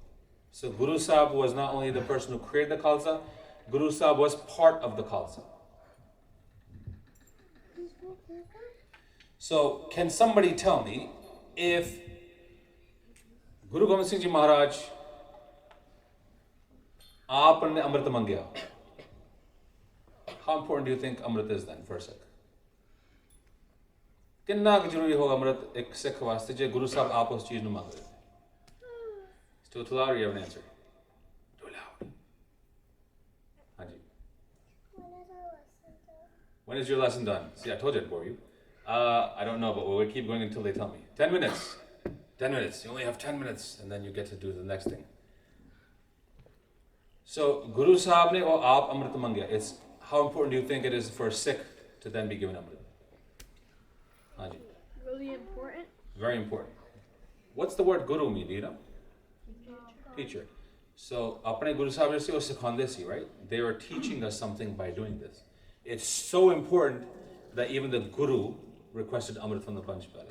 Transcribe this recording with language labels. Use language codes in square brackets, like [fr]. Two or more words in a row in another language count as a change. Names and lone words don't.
[en] So Guru Sahib was not only the person who created the Khalsa, Guru Sahib was part of the Khalsa. So can somebody tell me if Guru Gobind Singh Ji Maharaj [pa] ਆਪਣੇ ਅੰਮ੍ਰਿਤ ਮੰਗਿਆ, [en] how important do you think amrit is then for a sec? [pa] ਕਿੰਨਾ ਕੁਝ ਜ਼ਰੂਰੀ ਹੋਵੇਗਾ ਅੰਮ੍ਰਿਤ ਇੱਕ ਸਿੱਖ ਵਾਸਤੇ ਜੇ ਗੁਰੂ ਸਾਹਿਬ ਆਪ ਉਸ ਚੀਜ਼ ਨੂੰ ਮੰਗ ਰਹੇ [en] It's too loud, you have an answer. Too loud. Haji. When is your lesson done? See, I told you I'd bore you. I don't know, but we'll keep going until they tell me. 10 minutes. 10 minutes. You only have 10 minutes, and then you get to do the next thing. So, [pa] ਗੁਰੂ ਸਾਹਿਬ ਨੇ ਔਰ ਆਪ ਅੰਮ੍ਰਿਤ ਮੰਗਿਆ. [en] It's how important do you think it is for a Sikh to then be given amrit? Haji. Really important. Very important. What's the word guru mean? Do you know? Teacher. So, [pa] ਆਪਣੇ ਗੁਰੂ ਸਾਹਿਬ ਨੇ ਸੇ ਔਰ ਸਿਖਾਂਦੇ ਸੀ, [en] right? They are teaching us something by doing this. It's so important that even the Guru requested amrit from the Panj Pyare.